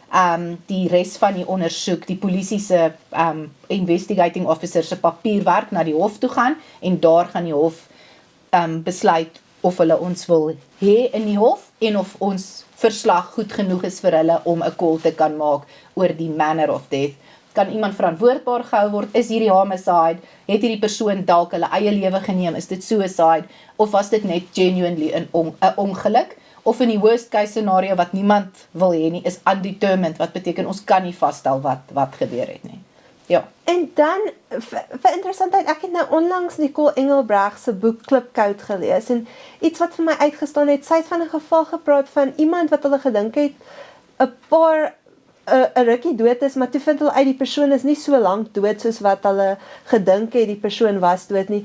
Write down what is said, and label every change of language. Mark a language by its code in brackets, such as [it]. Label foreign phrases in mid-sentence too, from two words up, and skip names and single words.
[af] die res van die ondersoek, die polisie se [en] investigating officer [af] se papierwerk na die hof toe gaan en daar gaan die hof besluit of hulle ons wil hê in die hof en of ons verslag goed genoeg is vir hulle om 'n call te kan maak oor die [en] manner of death. [af] Kan iemand verantwoordbaar gehou word? Is hierdie homicide? Het hierdie persoon dalk hulle eie lewe geneem? Is dit suicide? Of was dit net genuinely 'n ongeluk? Of in die [en] worst case scenario [af] wat niemand wil hê nie, is undetermined, wat beteken ons kan nie vasstel wat gebeur het nie. Ja. En dan, vir interessantheid, ek het nou onlangs Nicole Engelbreg se boek Klipkoud gelees, en iets wat vir my uitgestaan het, sy het van 'n geval gepraat van iemand wat hulle gedink het, 'n rukkie dood is, maar toe vind hulle uit die persoon is nie so lank dood soos wat hulle gedink het die persoon was dood nie.